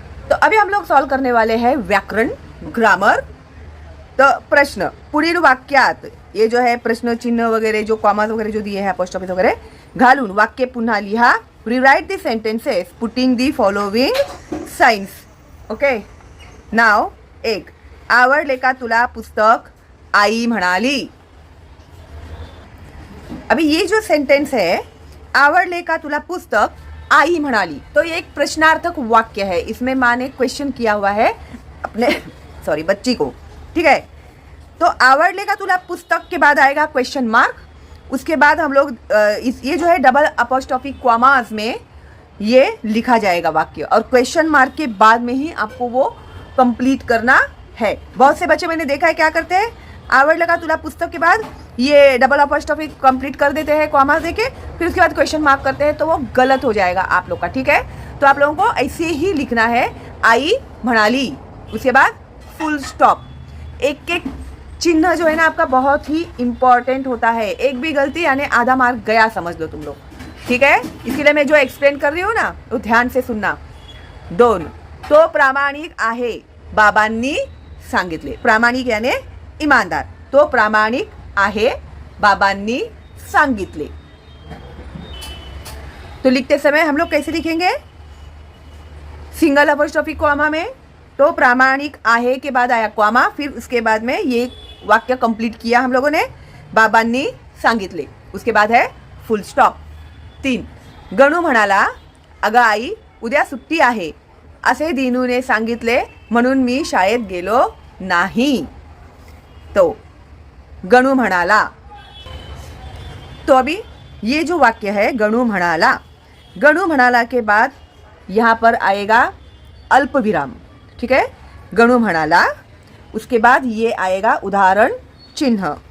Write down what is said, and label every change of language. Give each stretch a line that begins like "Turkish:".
Hindi: तो अभी हम लोग सॉल्व करने वाले हैं व्याकरण, ग्रामर। तो प्रश्न,
Marathi: पुढील वाक्यात,
Hindi: ये जो है प्रश्न चिन्ह वगैरह जो कॉमास वगैरह जो दिए हैं, अपोस्ट्रोफी वगैरह
Marathi: घालून वाक्य पुन्हा लिहा।
English: Rewrite the sentences putting the following signs.
Marathi: Okay, नाव एक, आवडले का तुला पुस्तक, आई म्हणाली।
Hindi: अभी ये जो सेंटेंस है,
Marathi: आवडले का तुला पुस्तक, आई म्हणाली,
Hindi: तो ये एक प्रश्नार्थक वाक्य है। इसमें माँ ने क्वेश्चन किया हुआ है अपने सॉरी बच्ची को, ठीक है। तो
Marathi: आवडले का तुला पुस्तक
Hindi: के बाद आएगा क्वेश्चन मार्क, उसके बाद हम लोग ये जो है डबल अपोस्ट्रोफी कॉमास में ये लिखा जाएगा वाक्य, और क्वेश्चन मार्क के बाद में ही आपको वो कंप्लीट करना है। बहुत से बच्चे मैंने देखा है क्या करते हैं,
Marathi: आवडले का तुला पुस्तक
Hindi: के बाद ये डबल अपोस्ट्रोफी कंप्लीट कर देते हैं कॉमास देके, फिर उसके बाद क्वेश्चन मार्क करते हैं, तो वो गलत हो जाएगा आप लोग का, ठीक है। तो आप लोगों को ऐसे ही लिखना है,
Marathi: आई म्हणाली,
Hindi: उसके बाद फुल स्टॉप। एक एक चिन्ह जो है ना आपका बहुत ही इंपॉर्टेंट होता है, एक भी गलती यानी आधा मार्क गया समझ लो तुम लोग, ठीक है। इसलिए मैं जो एक्सप्लेन कर रही हूँ ना, वो ध्यान से सुनना।
Marathi: दोन, तो प्रामाणिक आहे, बाबांनी सांगितले।
Hindi: प्रामाणिक यानी ईमानदार,
Marathi: तो प्रामाणिक आहे, बाबांनी सांगितले।
Hindi: तो लिखते समय हम लोग कैसे लिखेंगे, सिंगल अपोस्ट्रोफी कॉमा में,
Marathi: तो प्रामाणिक आहे
Hindi: के बाद आया कॉमा, फिर उसके बाद में ये वाक्य कंप्लीट किया हम लोगों ने,
Marathi: बाबांनी सांगितले,
Hindi: उसके बाद है फुल स्टॉप।
Marathi: तीन, गणू म्हणाला, अगं आई उद्या सुट्टी आहे, असे दिनूने सांगितले म्हणून मी शाळेत गेलो नाही।
Hindi: तो
Marathi: गणू म्हणाला,
Hindi: तो अभी ये जो वाक्य है गणू म्हणाला, गणू म्हणाला के बाद यहाँ पर आएगा अल्प विराम, ठीक है।
Marathi: गणू म्हणाला,
Hindi: उसके बाद ये आएगा उदाहरण चिन्ह।